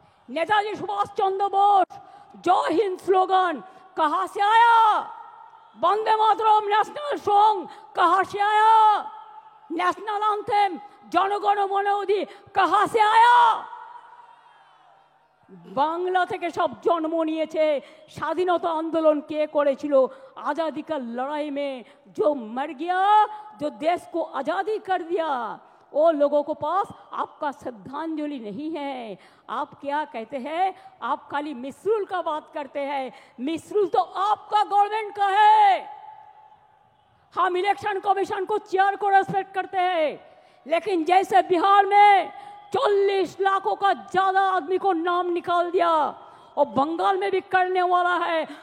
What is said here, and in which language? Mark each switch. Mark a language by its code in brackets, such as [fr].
[hi] नेताजी सुभाष चंद्र बोस जय हिंद स्लोगन कहां से आया? वंदे मातरम नेशनल सॉन्ग कहाँ से आया, नेशनल एंथेम जनगण मन अधि कहाँ से आया। [bn] बांग्ला থেকে সব জন্ম নিয়েছে। স্বাধীনতা आंदोलन কে করেছিল? [hi] आजादी का लड़ाई में जो मर गया, जो देश को आजादी कर दिया, वो लोगों को पास आपका श्रद्धांजलि नहीं है। आप क्या कहते हैं? आप खाली मिसरूल का बात करते हैं। मिसरूल तो आपका गवर्नमेंट का है। हम इलेक्शन कमीशन को चेयर को रेस्पेक्ट करते हैं, लेकिन जैसे बिहार में 40 लाखों का ज्यादा आदमी को नाम निकाल दिया, और बंगाल में भी करने वाला है।